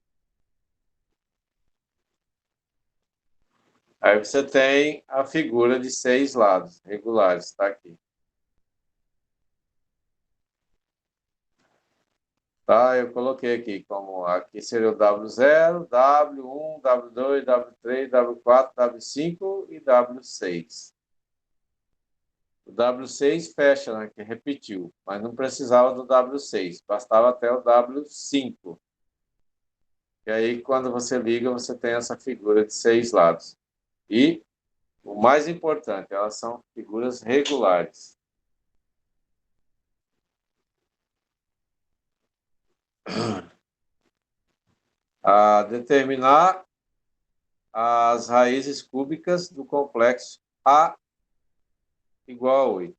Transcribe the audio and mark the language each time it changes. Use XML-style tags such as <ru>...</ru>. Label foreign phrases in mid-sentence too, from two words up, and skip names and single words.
<pt>Aí você tem a figura de 6 lados regulares, está aqui. Tá, eu coloquei aqui como aqui seria o W0, W1, W2, W3, W4, W5 e W6. O W6 fecha, né, que repetiu, mas não precisava do W6, bastava até o W5. E aí, quando você liga, você tem essa figura de 6 lados. E o mais importante, elas são figuras regulares. A determinar as raízes cúbicas do complexo A igual a 8.</pt>